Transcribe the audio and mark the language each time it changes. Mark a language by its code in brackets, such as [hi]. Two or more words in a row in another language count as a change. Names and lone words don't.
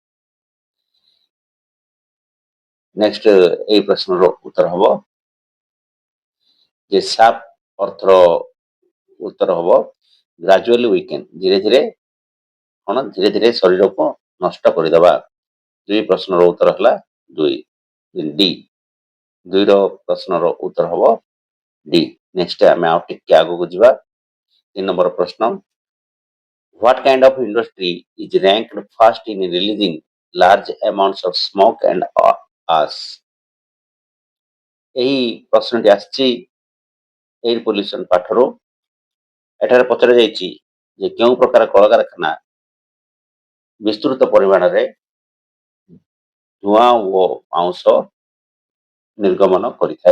[or] ନେକ୍ସଟ এই ପ୍ରଶ୍ନର ଉତ୍ତର ହବ ଯେ ସାପ୍ ଅର୍ଥର ଉତ୍ତର ହବ [en] gradually weaken. [or] ଧୀରେ ଧୀରେ ଶରୀରକୁ ନଷ୍ଟ କରିଦେବା। ଦୁଇ ପ୍ରଶ୍ନର ଉତ୍ତର ହେଲା ଡି। ଦୁଇର ପ୍ରଶ୍ନର ଉତ୍ତର ହବ ଡି। ନେକ୍ସଟ ଆମେ ଆଉ ଟିକେ ଆଗକୁ ଯିବା। 3 ନମ୍ବର ପ୍ରଶ୍ନ, [en] What kind of industry is ranked first in releasing large amounts of smoke and ash? [or] ଏହି ପ୍ରଶ୍ନଟି ଆସିଛି [en] air pollution [or] ପାଠରୁ। ଏଠାରେ ପଚରା ଯାଇଛି ଯେ କେଉଁ ପ୍ରକାର କଳକାରଖାନା ବିସ୍ତୃତ ପରିମାଣରେ ଧୂଆଁ ଓ ପାଉଁଶ ନିର୍ଗମନ କରିଥାଏ।